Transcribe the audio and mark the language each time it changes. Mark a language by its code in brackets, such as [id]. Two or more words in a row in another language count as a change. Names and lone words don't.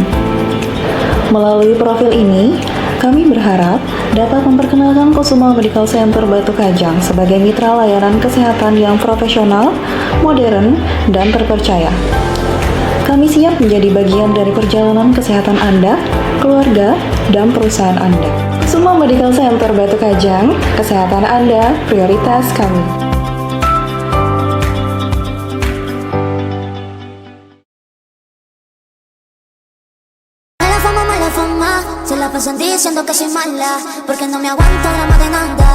[id] Melalui profil ini, kami berharap dapat memperkenalkan Kusuma Medical Center Batu Kajang sebagai mitra layanan kesehatan yang profesional, modern, dan terpercaya. Kami siap menjadi bagian dari perjalanan kesehatan Anda, keluarga, dan perusahaan Anda. Kusuma Medical Center Batu Kajang, kesehatan Anda, prioritas kami. [es] Se la pasan diciendo que soy mala, porque no me aguanto drama de nada.